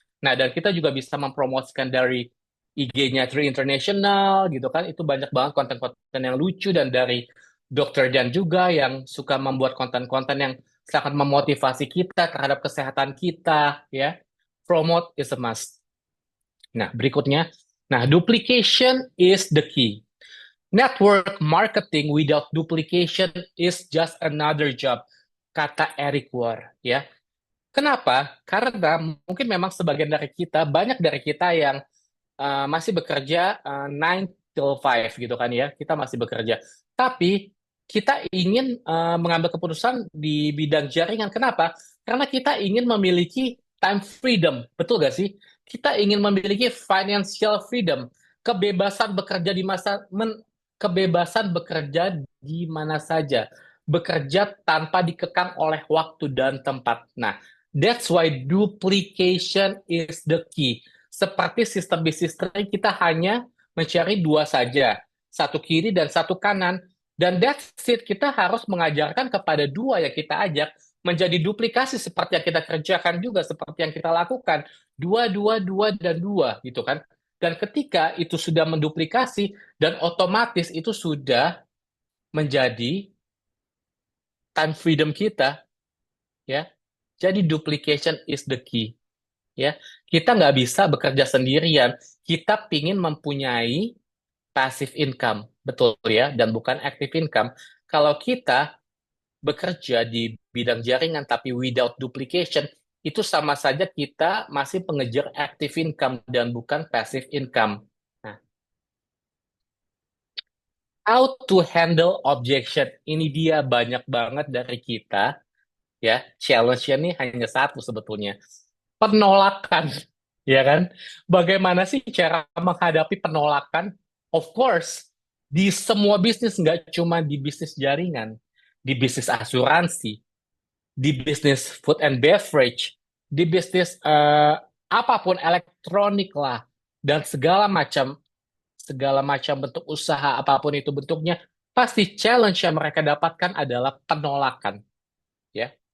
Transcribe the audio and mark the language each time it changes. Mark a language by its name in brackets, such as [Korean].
[Indonesian] Nah, dan kita juga bisa mempromosikan dari IG-nya Tree International gitu kan. Itu banyak banget konten-konten yang lucu, dan dari Dr. Dan juga yang suka membuat konten-konten yang sangat memotivasi kita terhadap kesehatan kita ya. [English] Promote is a must. [Indonesian] Nah, berikutnya. [English] Nah, duplication is the key. Network marketing without duplication is just another job, [Indonesian] kata Eric Ward, ya. Kenapa? Karena mungkin memang sebagian dari kita, banyak dari kita yang masih bekerja 9 till 5 gitu kan ya, kita masih bekerja. Tapi kita ingin mengambil keputusan di bidang jaringan. Kenapa? Karena kita ingin memiliki time freedom, betul gak sih? Kita ingin memiliki financial freedom, kebebasan bekerja di kebebasan bekerja di mana saja, bekerja tanpa dikekang oleh waktu dan tempat. Nah, [English] That's why duplication is the key. [Indonesian] Seperti sistem bisnis tadi, kita hanya mencari dua saja, satu kiri dan satu kanan. Dan [English] that's it, [Indonesian] kita harus mengajarkan kepada dua yang kita ajak menjadi duplikasi seperti yang kita kerjakan juga, seperti yang kita lakukan. Dua, dua, dua, dan dua, gitu kan. Dan ketika itu sudah menduplikasi, dan otomatis itu sudah menjadi time freedom kita, ya. Jadi [English] duplication is the key, [Indonesian] ya. Kita nggak bisa bekerja sendirian. Kita pingin mempunyai passive income, betul ya, dan bukan active income. Kalau kita bekerja di bidang jaringan tapi [English] without duplication, [Indonesian] itu sama saja kita masih pengejar active income dan bukan passive income. [English] Nah, how to handle objection? [Indonesian] Ini dia banyak banget dari kita, ya. Challenge-nya nih hanya satu sebetulnya. Penolakan, ya kan? Bagaimana sih cara menghadapi penolakan? [English] Of course, [Indonesian] di semua bisnis, nggak cuma di bisnis jaringan, di bisnis asuransi, di bisnis [English] food and beverage, [Indonesian] di bisnis apapun elektronik lah, dan segala macam bentuk usaha apapun itu bentuknya, pasti challenge yang mereka dapatkan adalah penolakan, ya.